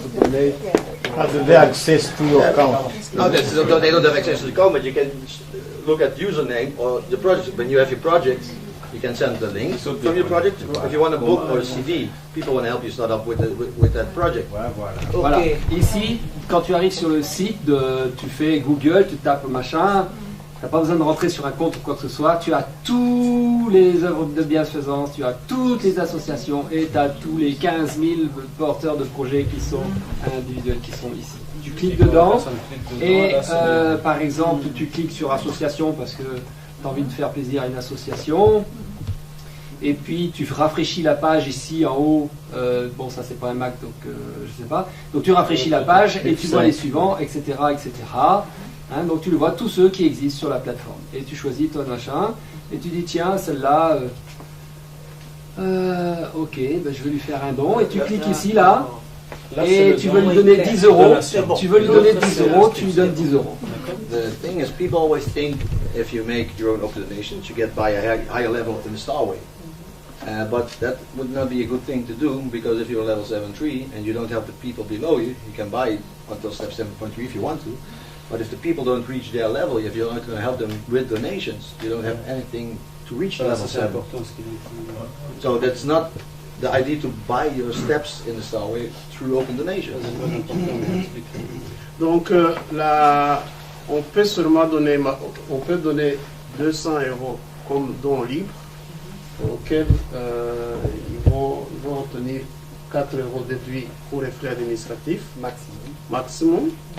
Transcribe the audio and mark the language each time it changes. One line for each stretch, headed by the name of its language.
English: Have they access to your account? No, they don't have access to the account, but you can look at username or the project. When you have your project, you can send the link from your project. If you want a book or a CD, people want to help you start up with that project.
French: Voilà. Ici, quand tu arrives sur le site, tu fais Google, tu tapes machin, tu n'as pas besoin de rentrer sur un compte ou quoi que ce soit, tu as tous les œuvres de bienfaisance, tu as toutes les associations et tu as tous les 15 000 porteurs de projets qui sont individuels, qui sont ici. Tu cliques dedans et par exemple, tu cliques sur association parce que tu as envie de faire plaisir à une association. Et puis tu rafraîchis la page ici en haut, bon ça c'est pas un Mac donc je sais pas, donc tu rafraîchis la page et tu vois les suivants, etc. etc. Hein, donc tu le vois tous ceux qui existent sur la plateforme. Et tu choisis ton machin, et tu dis tiens celle-là, ok, ben, je vais lui faire un don, et tu cliques ici là, et tu veux lui donner 10 euros, tu veux lui donner 10 euros, tu lui donnes 10 euros.
English: The thing is, people always think if you make your own open donations, you get by a higher level in the Starway. But that would not be a good thing to do, because if you're level 7.3 and you don't help the people below you, you can buy until step 7.3 if you want to. But if the people don't reach their level, if you're not going to help them with donations, you don't have anything to reach level 7. So that's not the idea to buy your steps in the Starway through open donations.
French: Donc là, on peut seulement donner, on peut donner 200 euros comme don libre, auquel ils vont obtenir 4 euros déduits pour les frais administratifs maximum.